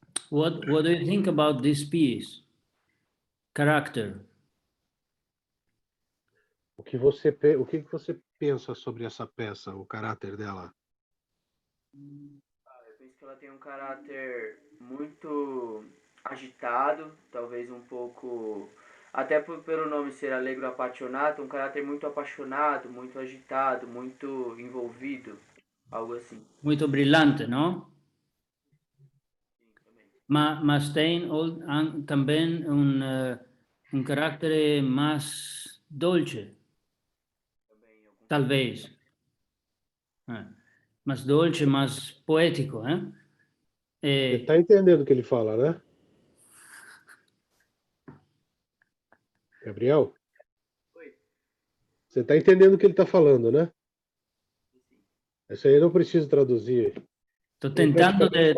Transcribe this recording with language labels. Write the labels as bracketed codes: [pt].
[en] What do you think about this piece? Character. [pt] O que que você pensa sobre essa peça, o caráter dela? Eu penso que ela tem um caráter muito agitado, talvez um pouco, até pelo nome ser Allegro Appassionato, um caráter muito apaixonado, muito agitado, muito envolvido, algo assim. [es] Muito brillante, ¿no? [pt] Sim, também. Mas tem também [es] un carácter más dolce, [pt] Também, em alguns talvez. [es] Más dolce, más poético, ¿eh? [pt] Você está entendendo o que ele fala, né? Gabriel? Oi. Você está entendendo o que ele está falando, né? Sim. Isso aí eu não preciso traduzir. Estou Ele tentando praticamente